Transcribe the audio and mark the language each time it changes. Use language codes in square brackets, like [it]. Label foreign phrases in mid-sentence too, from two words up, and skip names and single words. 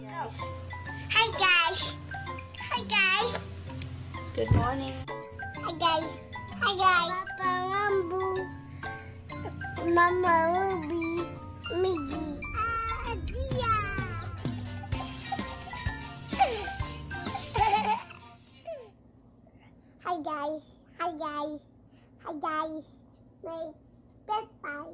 [en] Hi guys. Hi guys. Good morning. Hi guys. Hi guys. Papa Rambo. Mama Ruby. Miggy. Dia. Hi guys. Hi guys. Hi guys. My pet pie.